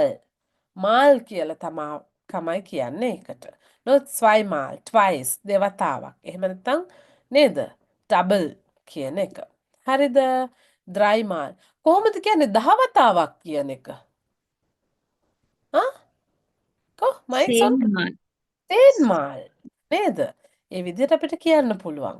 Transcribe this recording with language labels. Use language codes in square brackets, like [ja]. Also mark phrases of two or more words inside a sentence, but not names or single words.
[si] Mal කියලා තමයි කියන්නේ ඒකට. No zweimal, twice දෙවතාවක්. එහෙම නැත්නම් නේද? double කියන එක. හරිද? dreimal. කොහොමද කියන්නේ 10 වතාවක් කියන එක? [en] mics on [de] Zehnmal. [si] zehnmal නේද? ඒ විදිහට අපිට කියන්න පුළුවන්.